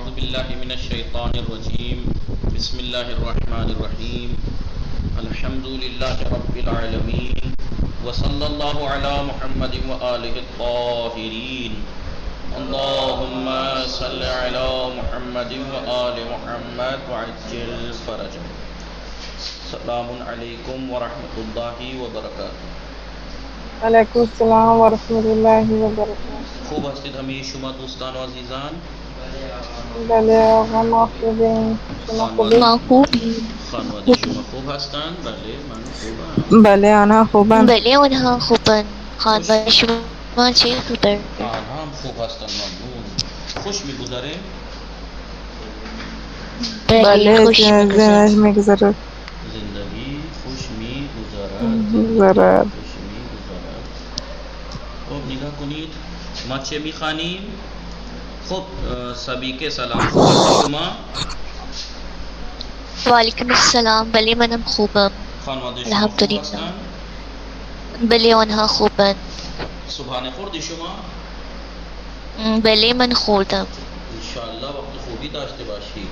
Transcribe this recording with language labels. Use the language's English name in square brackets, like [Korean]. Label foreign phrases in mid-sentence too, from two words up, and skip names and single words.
[Arabic] باللہ من الشیطان الرجیم بسم اللہ الرحمن الرحیم الحمد للہ رب العالمین وصلی اللہ علی محمد وآلہ الطاہرین اللہم صل علی محمد وآل محمد وعجل فرجہ. السلام علیکم ورحمۃ اللہ وبرکاتہ. علیکم السلام ورحمۃ اللہ وبرکاتہ. [Persian] خوب هستید همه شما دوستان و عزیزان؟ بله آقا ما خوبیم. شما خوبی؟ خانواده ما خوبی. شما خوب هستند؟ بله من خوبم. بله آنها خوبند. بله آنها خوبن. خانواده شما چه خبر؟ آنها هم خوب هستند ممنون. خوش میگذره؟ بله خوش زندگی میگذرد. زندگی خوش میگذرد. میگذرد. خوش میگذرد. خب نگاه کنید ما چه میخوانیم؟ خب [Urdu] سبھی کے سلام. [Persian] خوب هستید شما؟ وعلیکم السلام. بله منم خوبم. خانواده شما خوب الحمدلله. هستند؟ بله آنها خوبن. صبحانه خوردی شما؟ بله من خوردم. انشاءالله وقت خوبی داشته باشید.